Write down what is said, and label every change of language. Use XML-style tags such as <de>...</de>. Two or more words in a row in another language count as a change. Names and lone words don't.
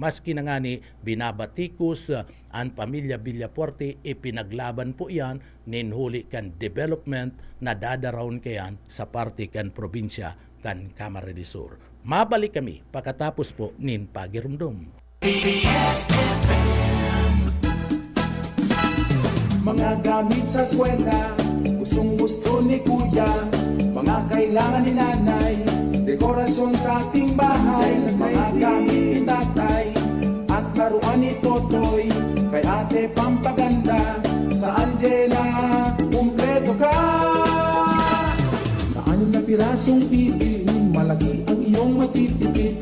<bik>Maski na nga ni binabatikos ang pamilya Villapuerte, ipinaglaban po yan ninhuli kan development na dadarawon kayan sa parte kan probinsya kan Camarines Sur. Mabalik kami pagkatapos po nin pagirumdum.</bik> <tl>Mga gamit sa eskwela, gustong gusto ni kuya, mga kailangan ni nanay, dekorasyon sa ating bahay, mga gamit ni tatay, at laruan ni Totoy, kay ate pampaganda, sa Angela, kumpleto ka. Sa anim na pirasong TV, malaki ang iyong matitipid.</tl>